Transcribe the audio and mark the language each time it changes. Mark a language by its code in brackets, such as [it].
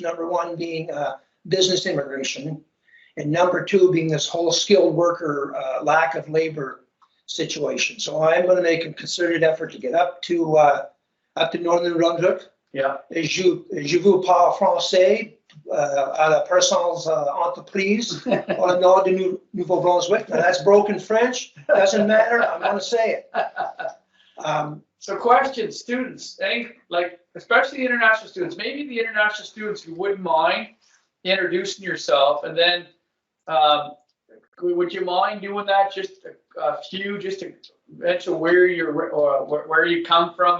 [en] Number one being business immigration, and number two being this whole skilled worker lack of labor situation. So I'm going to make a concerted effort to get up to Northern New Brunswick. Yeah. [fr] Je vous parle français à la personnes entreprises dans le nord de Nouveau-Brunswick. [en] Now that's broken French. Doesn't matter. I'm going to say it. So questions, students, especially international students, maybe the international students who wouldn't mind introducing yourself, and then would you mind doing that? Just a few, just to mention where you come from.